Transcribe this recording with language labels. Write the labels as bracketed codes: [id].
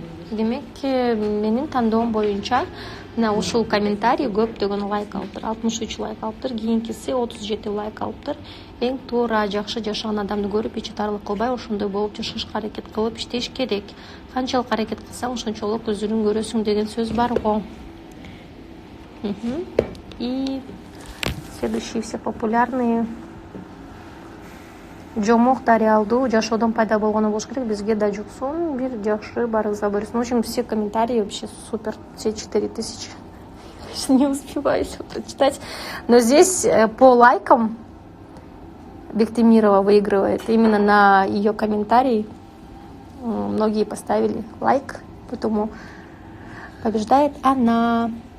[ky] Демек, менин тандоом боюнча мына ушул комментарий көптөгөн лайк алыптыр. 63 лайк алыптыр, кийинкиси 37 лайк алыптыр. Эң туура жакшы жашаган адамды көрүп, ичи тарлык кылбай, ошондой болуп жашашка аракет кылып иштеш керек. Канчалык аракет кылсаң, ошончолук өзүңдүн көрөсүң деген сөз бар го. [ru] И следующие все популярные. [ky] Жомок Дариалду жашоодон пайда болгону болуш керек, бизге да жуксун, бир жакшы барыңызга буйрсун. [ru] В общем, все комментарии вообще супер, все 4000. Не успеваю все прочитать. Но здесь по лайкам Бектемирова выигрывает. Именно на ее комментарий многие поставили лайк, поэтому побеждает она.